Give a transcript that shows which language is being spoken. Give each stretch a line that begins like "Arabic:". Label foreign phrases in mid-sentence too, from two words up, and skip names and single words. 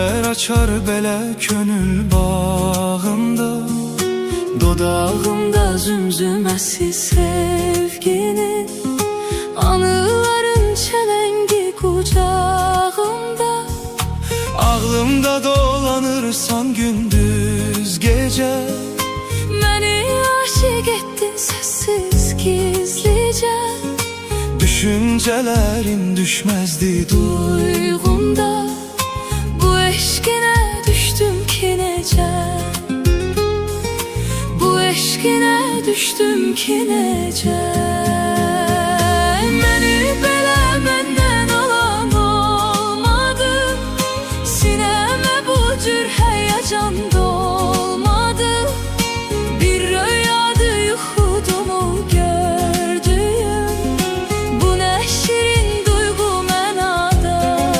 Azerbaijani: açar belə könül bağımda, dodağımda zümzüməsi sevginin,
Turkish: anıların çelengi kucağımda.
Azerbaijani: Ağlımda dolanırsan gündüz gece,
Turkish: beni aşık ettin sessiz gizlice. Düşüncelerim düşmezdi duygumda, bu eşkine düştüm ki nece, bu eşkine düştüm ki nece.
Azerbaijani: Beni belə məndən alan olmadı, sineme bu cür heyecan dolmadı. Bir rüyadı yuxudumu gördüyüm, bu ne şirin duygu mənada.